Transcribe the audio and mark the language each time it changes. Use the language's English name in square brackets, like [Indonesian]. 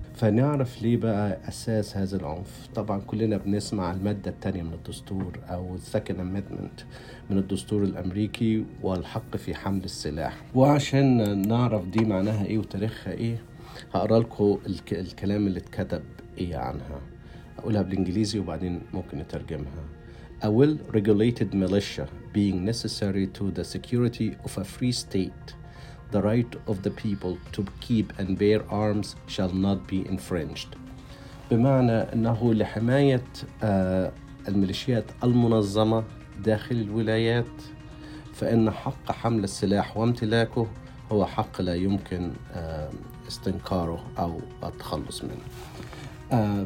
[Arabic] فنعرف ليه بقى أساس هذا العنف. طبعا كلنا بنسمع المادة الثانية من الدستور أو Second Amendment من الدستور الأمريكي والحق في حمل السلاح، وعشان نعرف دي معناها إيه وتاريخها إيه هقرأ لكم الكلام اللي اتكتب إيه عنها، أقولها بالإنجليزي وبعدين ممكن نترجمها. [English] A well-regulated militia being necessary to the security of a free state, the right of the people to keep and bear arms shall not be infringed. [Arabic] بمعنى أنه لحماية الميليشيات المنظمة داخل الولايات فإن حق حمل السلاح وامتلاكه هو حق لا يمكن استنكاره أو التخلص منه.